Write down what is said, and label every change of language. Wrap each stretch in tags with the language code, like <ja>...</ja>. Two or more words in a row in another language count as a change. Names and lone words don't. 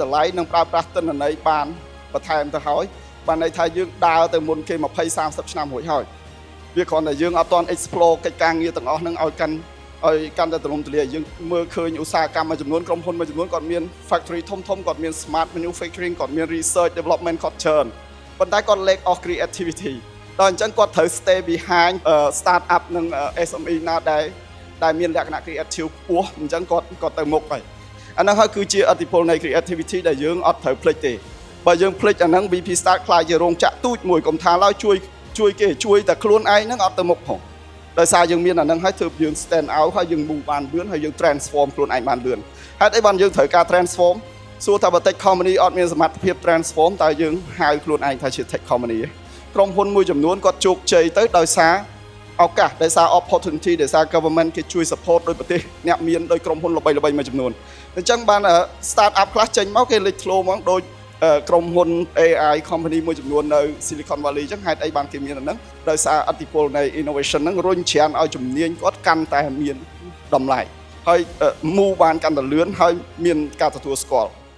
<km>តម្លៃនិងប្រើប្រាស់ទិន្នន័យបានបន្ថែមទៅហើយបានន័យថាយើងដើរទៅមុនគេ20 30ឆ្នាំរួចហើយវាគ្រាន់តែយើងអត់ទាន់ explore កិច្ចការងារទាំងអស់ហ្នឹងឲ្យកាន់តែទូលំទូលាយយើងមើលឃើញឧស្សាហកម្មមួយចំនួនក្រុមហ៊ុនមួយចំនួនគាត់មាន factory ធំគាត់មាន</km> <en>smart manufacturing</en> <km>គាត់មាន</km> <en>research development</en> <km>គាត់ច្រើនប៉ុ ន្តែគាត់</km> <en>lack of creativity</en> <km>ដល់អញ្ចឹងគាត់ត្រូវ</km> <en>stay behind start up</en> <km>និង SME ណាដែលមានលក្ខណៈ creative ខ្ពស់អញ្ចឹងគាត់ទៅមុខហើយអាហ្នឹងហើយគឺជាឥទ្ធិពលនៃ creativity ដែលយើងអត់ត្រូវភ្លេចទេបើយើងភ្លេចអា ហ្នឹង</km> <en>VP Start</en> <km>ខ្លាចជារោងចក្រទូចមួយកុំថាឡើយជួយគេជួយតែខ្លួនឯងហ្នឹងអត់ទៅមុខផងដោយសារយើងមានអាហ្នឹងហើយធ្វើយើង</km> <en>stand out</en> <km>ហើយយើង move បានលឿនហើយយើង transform ខ្លួនឯងបានលឿនហេតុអីបានយើងត្រូវការ transform សួរថាបើ</km> <en>tech company</en> <km>អត់មានសមត្ថភាព transform តើយើងហៅខ្លួនឯងថាជា</km> <en>tech company</en> <km>ទេក្រុមហ៊ុនមួយចំនួនគាត់ជោគជ័យទៅដោយសារឱកាសដោយសារ opportunity ដោយសារ government គេជួយ support ដោយប្រទេសអ្នកមានដោយក្រុមហ៊ុនល្បីៗមួយចំនួនអញ្ចឹងបាន</km> <en>start up</en> <km>ខ្លះចេញមកគេលេចធ្លោមកដោយក្រុមហ៊ុន</km> <en>AI company</en> <km>មួយចំនួននៅ Silicon Valley អញ្ចឹងហេតុអីបានគេមានអាហ្នឹងដោយសារឥទ្ធិពលនៃ innovation ហ្នឹងរុញច្រានឲ្យជំនាញគាត់កាន់តែមានតម្លៃហើយ move បានកាន់តែលឿនហើយមានការទទួលស្គាល់</km>